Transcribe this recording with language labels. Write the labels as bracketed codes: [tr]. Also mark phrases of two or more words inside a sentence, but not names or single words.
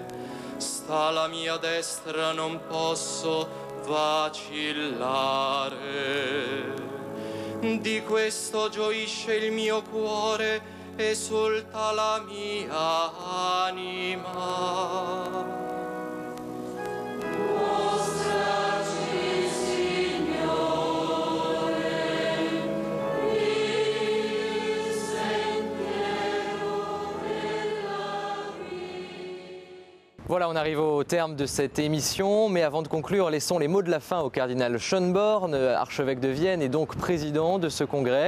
[it] Sta alla mia destra, non posso vacillare. Di questo gioisce il mio cuore, esulta la mia anima. [fr] Voilà, on arrive au terme de cette émission, mais avant de conclure, laissons les mots de la fin au cardinal Schönborn, archevêque de Vienne et donc président de ce congrès.